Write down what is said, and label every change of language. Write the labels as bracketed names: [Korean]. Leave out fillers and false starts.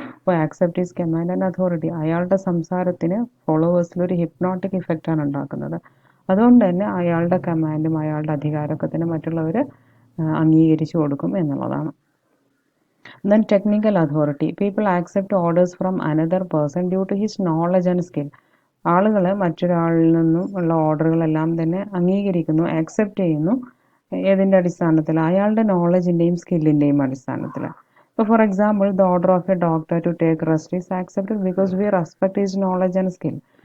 [Malayalam] അപ്പോൾ [English] Accept his command and authority. [Malayalam] അയാളുടെ സംസാരത്തിന് ഫോളോവേഴ്സിൽ ഒരു ഹിപ്നോട്ടിക് ഇഫക്റ്റാണ് ഉണ്ടാക്കുന്നത്. അതുകൊണ്ട് തന്നെ അയാളുടെ കമാൻഡും അയാളുടെ അധികാരമൊക്കെ തന്നെ മറ്റുള്ളവർ അംഗീകരിച്ചു കൊടുക്കും എന്നുള്ളതാണ്. [English] Then technical authority. People accept orders from another person due to his knowledge and skill. [Malayalam] ആളുകൾ മറ്റൊരാളിൽ നിന്നും ഉള്ള ഓർഡറുകളെല്ലാം തന്നെ അംഗീകരിക്കുന്നു, ആക്സെപ്റ്റ് ചെയ്യുന്നു. ഏതിൻ്റെ അടിസ്ഥാനത്തിൽ? അയാളുടെ നോളജിൻ്റെയും സ്കില്ലിൻ്റെയും അടിസ്ഥാനത്തിൽ. ഇപ്പോൾ [English] For example, the order of a doctor to take rest is accepted because we respect his knowledge and skill.